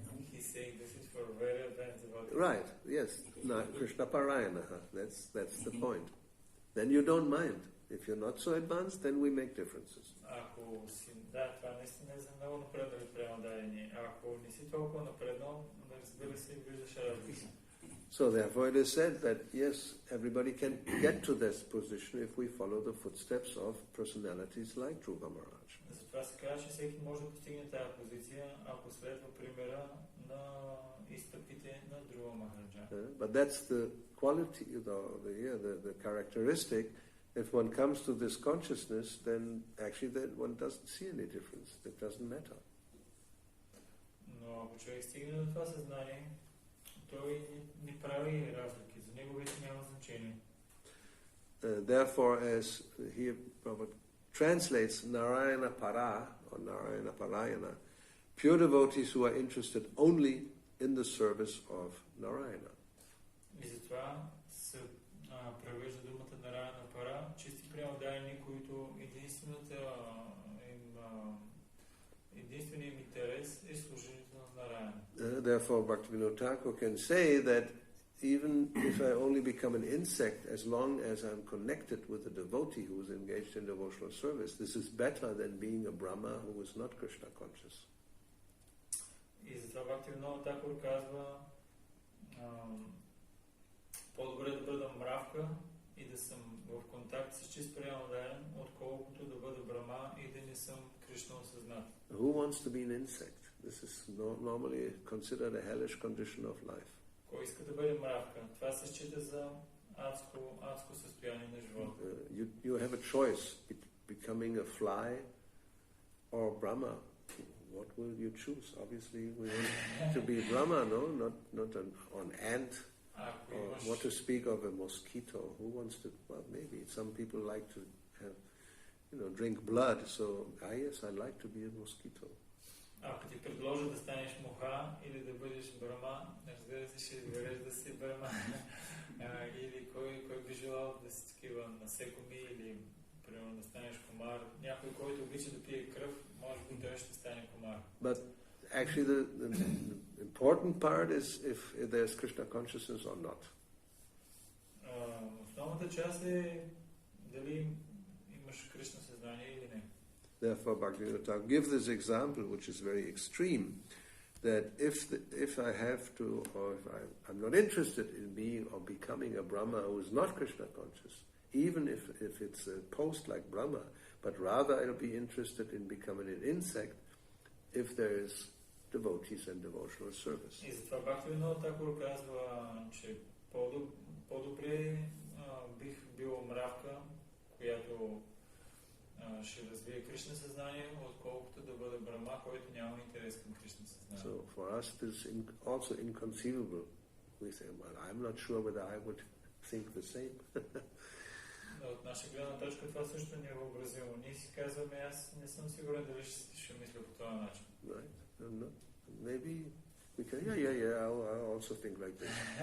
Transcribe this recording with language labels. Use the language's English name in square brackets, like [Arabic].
[English] He's saying this is for very advanced about it. Right, yes. No, Krishna Parayana. That's the point. Then you don't mind. If you're not so advanced, then we make differences. [Bulgarian] Ако си, това наистина е за много напреднали преодание. Ако не си толкова напреднал, разбира се, виждаш разлика. [English] So therefore it is said that yes, everybody can get to this position if we follow the footsteps of personalities like Dhruva Maharaj. [Bulgarian] Затова се казва, че всеки може да постигне тази позиция, ако следва примера на изстъпите на Dhruva Maharaj. [English] But that's the quality, the characteristic. If one comes to this consciousness, then actually then one doesn't see any difference. It doesn't matter. [Bulgarian] Но ако човек стигне до това съзнание, той не прави разлики. За него вече няма значение. [English] Therefore, as here Prabhupada translates Narayana Para or Narayana Parayana, pure devotees who are interested only in the service of Narayana. [Bulgarian] И затова се превежда думата Нараяна Пара, чисти преодайни, които единственият им интерес е служението на Нараяна. [English] Therefore, Bhaktivinoda Thakur can say that even if I only become an insect, as long as I'm connected with a devotee who is engaged in devotional service, this is better than being a Brahma who is not Krishna conscious. [Bulgarian] И затова Бхактивинода Тхакур казва, по-добре да бъда мравка и да съм в контакт с чист преодаян, отколкото да бъда Брахма и да не съм Кришна осъзнат. [English] Who wants to be an insect? This is normally considered a hellish condition of life. [Bulgarian] Кой иска да бъде мравка? Това се счита за адско състояние на живота. [English] You have a choice becoming a fly or Brahma. What will you choose? Obviously, we want to be Brahma, no? Not an ant. Or what to speak of a mosquito? Who wants to? Well, maybe some people like to have, drink blood. So, yes, I like to be a mosquito. [Bulgarian] Ако ти предложа да станеш муха или да бъдеш Брахма, разбира се, ще избереш да си Брахма. Или кой би желал да си такива насекоми или примерно да станеш комар. Някой, който обича да пие кръв, може би той ще стане комар. [English] But actually the important part is if there's Krishna consciousness or not. [Bulgarian] Основната част е дали имаш Кришна съзнание или не. [English] Therefore, Bhaktivinoda Thakur gives this example, which is very extreme, that if I have to, or if I'm not interested in being or becoming a Brahma who is not Krishna conscious, even if it's a post like Brahma, but rather I'll be interested in becoming an insect if there is devotees and devotional service. [Bulgarian] И затова Бхактивинода Тхакур казва, че по-добре бих бил мравка, която ще развие Кришна съзнание, отколкото да бъде Брахма, който няма интерес към Кришна съзнание. [English] So for us this is also inconceivable. We say, well, I'm not sure whether I would think the same. [Bulgarian] От наша гледна точка това също не е въобразимо. Ние си казваме, аз не съм сигурен дали ще мисля по този начин. [English] Right? Maybe we can, I'll also think like this.